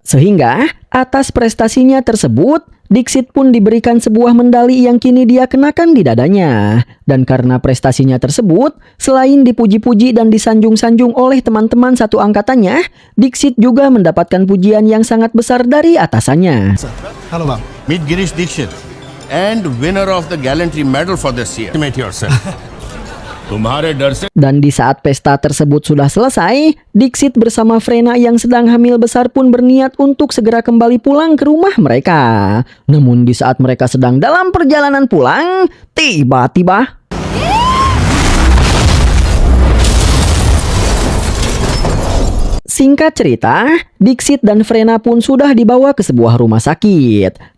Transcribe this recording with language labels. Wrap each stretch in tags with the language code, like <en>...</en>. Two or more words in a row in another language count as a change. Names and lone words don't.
<id>Sehingga, atas prestasinya tersebut, Diksit pun diberikan sebuah medali yang kini dia kenakan di dadanya. Dan karena prestasinya tersebut, selain dipuji-puji dan disanjung-sanjung oleh teman-teman satu angkatannya, Diksit juga mendapatkan pujian yang sangat besar dari atasannya. Halo bang.</id> <en>Meet Girish Dixit and winner of the Gallantry Medal for this year. Estimate yourself.</en> <hi>तुम्हारे डर से</hi> <id>Dan di saat pesta tersebut sudah selesai, Diksit bersama Frena yang sedang hamil besar pun berniat untuk segera kembali pulang ke rumah mereka. Namun di saat mereka sedang dalam perjalanan pulang, tiba-tiba singkat cerita, Diksit dan Frena pun sudah dibawa ke sebuah rumah sakit.</id>